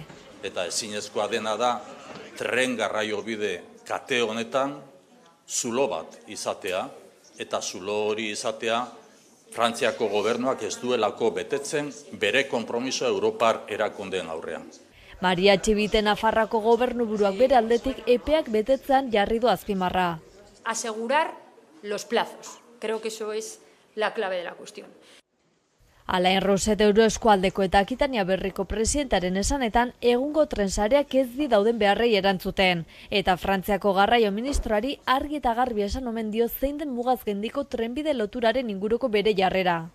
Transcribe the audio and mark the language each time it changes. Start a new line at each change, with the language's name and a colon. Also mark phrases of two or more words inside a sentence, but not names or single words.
Basque: Eta ezinezkoa dena da tren garraio bide kate honetan zulo bat izatea, eta zulo hori izatea Frantziako gobernuak ez duelako betetzen bere konpromiso Europar erakundeen aurrean. Maria Txibite Nafarroako gobernuburuak bere aldetik epeak betetzean jarri du azpimarra.
Spanish: Asegurar los plazos. Creo que eso es la clave de la cuestión.
Basque: Alain Roset Euroeskualdeko eta Akitania Berriko presidentaren esanetan egungo trensareak ez di dauden beharrei erantzuten. Eta Frantziako garraio ministroari argi eta garbi esan omen dio zein den mugaz gendiko trenbide loturaren inguruko bere jarrera.